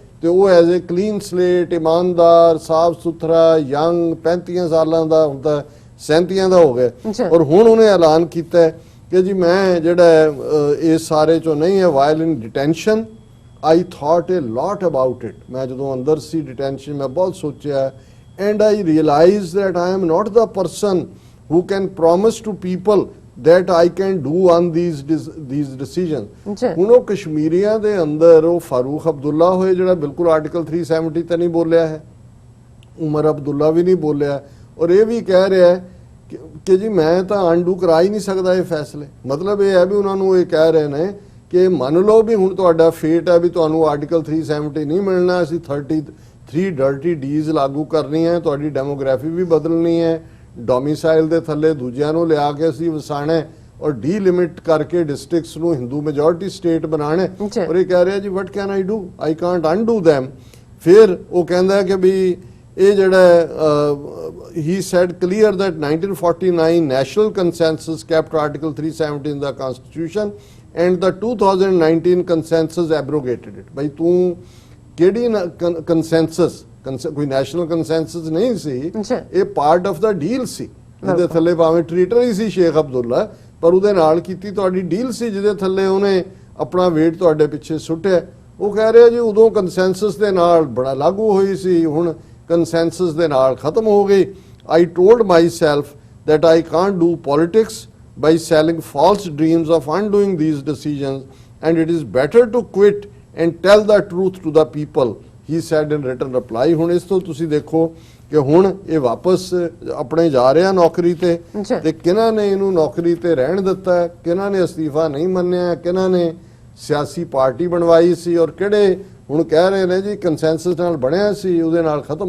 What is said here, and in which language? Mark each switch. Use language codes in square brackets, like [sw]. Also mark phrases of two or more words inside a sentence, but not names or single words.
[pa] ਤੇ ਉਹ [en] as a clean slate, [pa] ਇਮਾਨਦਾਰ, ਸਾਫ ਸੁਥਰਾ, ਯੰਗ, 35 ਸਾਲਾਂ ਦਾ ਹੁੰਦਾ, 37 ਦਾ ਹੋ ਗਿਆ, ਔਰ ਹੁਣ ਉਹਨੇ ਐਲਾਨ ਕੀਤਾ ਕਿ ਜੀ ਮੈਂ ਜਿਹੜਾ ਇਸ ਸਾਰੇ ਚੋਂ ਨਹੀਂ ਹੈ, [en] while in detention I thought a lot about it. [pa] ਮੈਂ ਜਦੋਂ ਅੰਦਰ ਸੀ ਡਿਟੈਂਸ਼ਨ, ਮੈਂ ਬਹੁਤ ਸੋਚਿਆ [en] and I realize that I am not the person who can promise to people that I can do on these decisions. [pa] ਜੀ ਹੁਣ ਉਹ ਕਸ਼ਮੀਰੀਆਂ ਦੇ ਅੰਦਰ ਉਹ ਫਾਰੂਕ ਅਬਦੁੱਲਾ ਹੋਏ ਜਿਹੜਾ ਬਿਲਕੁਲ ਆਰਟੀਕਲ 370 ਤੇ ਨਹੀਂ ਬੋਲਿਆ ਹੈ, ਉਮਰ ਅਬਦੁੱਲਾ ਵੀ ਨਹੀਂ ਬੋਲਿਆ, ਔਰ ਇਹ ਵੀ ਕਹਿ ਰਿਹਾ ਹੈ ਕਿ ਜੀ ਮੈਂ ਤਾਂ ਅਨਡੂ ਕਰਾ ਹੀ ਨਹੀਂ ਸਕਦਾ ਇਹ ਫੈਸਲੇ। ਮਤਲਬ ਇਹ ਹੈ ਵੀ ਉਹਨਾਂ ਨੂੰ ਇਹ ਕਹਿ ਰਹੇ ਨੇ ਕਿ ਮੰਨ ਲਓ ਵੀ ਹੁਣ ਤੁਹਾਡਾ ਫੇਟ ਹੈ ਵੀ ਤੁਹਾਨੂੰ ਆਰਟੀਕਲ 370 ਨਹੀਂ ਮਿਲਣਾ, ਅਸੀਂ 33 ਡਰਟੀ ਡੀਜ਼ ਲਾਗੂ ਕਰਨੀ ਹੈ, ਤੁਹਾਡੀ ਡੈਮੋਗ੍ਰਾਫੀ ਵੀ ਬਦਲਣੀ ਹੈ, ਡੋਮਿਸਾਈਲ ਦੇ ਥੱਲੇ ਦੂਜਿਆਂ ਨੂੰ ਲਿਆ ਕੇ ਅਸੀਂ ਵਸਾਣਾ ਹੈ, ਔਰ ਡੀਲਿਮਿਟ ਕਰਕੇ ਡਿਸਟ੍ਰਿਕਟਸ ਨੂੰ [en] Hindu majority state [pa] ਬਣਾਉਣਾ ਹੈ। ਜੀ। ਔਰ ਇਹ ਕਹਿ ਰਿਹਾ ਜੀ [en] what can I do, I can't undo them. [pa] ਫਿਰ ਉਹ ਕਹਿੰਦਾ ਕਿ ਵੀ ਇਹ ਜਿਹੜਾ [en] he said clear that 1949 national consensus kept article 370 in the constitution and the 2019 consensus abrogated it। [pa] ਬਈ ਤੂੰ ਕਿਹੜੀ ਕੰਸੈਂਸਸ, ਕੋਈ [en] national consensus [pa] ਨਹੀਂ ਸੀ, ਜੀ। ਇਹ [en] part of the deal [pa] ਸੀ, ਜਿਹਦੇ ਥੱਲੇ ਭਾਵੇਂ ਟ੍ਰੀਟਰ ਹੀ ਸੀ ਸ਼ੇਖ ਅਬਦੁੱਲਾ, ਪਰ ਉਹਦੇ ਨਾਲ ਕੀਤੀ ਤੁਹਾਡੀ ਡੀਲ ਸੀ ਜਿਹਦੇ ਥੱਲੇ ਉਹਨੇ ਆਪਣਾ ਵੇਟ ਤੁਹਾਡੇ ਪਿੱਛੇ ਸੁੱਟਿਆ। ਉਹ ਕਹਿ ਰਿਹਾ ਜੀ ਉਦੋਂ ਕੰਸੈਂਸਸ ਦੇ ਨਾਲ ਬੜਾ ਲਾਗੂ ਹੋਈ ਸੀ, ਹੁਣ ਕੰਸੈਂਸਸ ਦੇ ਨਾਲ ਖਤਮ ਹੋ ਗਈ। [en] I told myself that I can't do politics by selling false dreams of undoing these decisions and it is better to quit and tell the truth to the people, he said in written reply। [pa] ਹੁਣ ਇਸ ਤੋਂ ਤੁਸੀਂ ਦੇਖੋ ਕਿ ਹੁਣ ਇਹ ਵਾਪਸ ਆਪਣੇ ਜਾ ਰਿਹਾ ਨੌਕਰੀ ਤੇ ਕਿਹਨਾਂ ਨੇ ਇਹਨੂੰ ਨੌਕਰੀ ਤੇ ਰਹਿਣ ਦਿੱਤਾ, ਕਿਹਨਾਂ ਨੇ ਅਸਤੀਫਾ ਨਹੀਂ ਮੰਨਿਆ, ਕਿਹਨਾਂ ਨੇ ਸਿਆਸੀ ਪਾਰਟੀ ਬਣਵਾਈ ਸੀ, ਔਰ ਕਿਹੜੇ ਹੁਣ ਕਹਿ ਰਹੇ ਨੇ ਜੀ ਕੰਸੈਂਸਸ ਨਾਲ ਬਣਿਆ ਸੀ ਉਹਦੇ ਨਾਲ ਖਤਮ।